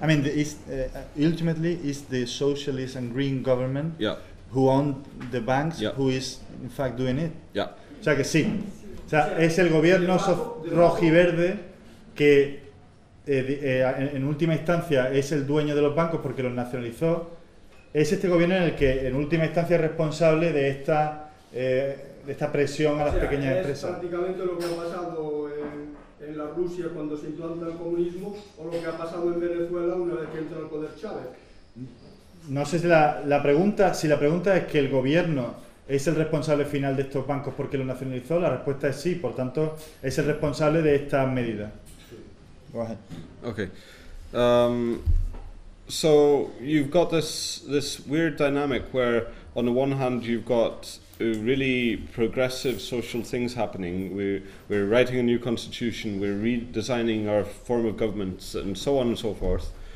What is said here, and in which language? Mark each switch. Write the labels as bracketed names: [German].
[English] I mean, ultimately, it's the socialist and green government who own the banks who is, in fact, doing it. Yeah. [Spanish] O sea, que sí. O sea, es el gobierno rojiverde que, en última instancia, es el dueño de los bancos porque los nacionalizó. Es este gobierno en el que, en última instancia, es responsable de esta... esta presión a las pequeñas empresas. Prácticamente lo que ha pasado en la Rusia cuando se implanta el comunismo o lo que ha pasado en Venezuela una vez que entra al poder Chávez. No sé si la pregunta es que el gobierno es el responsable final de estos bancos porque lo nacionalizó, la respuesta es sí, por tanto, es el responsable de esta medida. Sí. Okay. [English] So you've got this weird dynamic where on the one hand you've got really progressive social things happening. We're writing a new constitution, we're redesigning our form of government, and so on and so forth.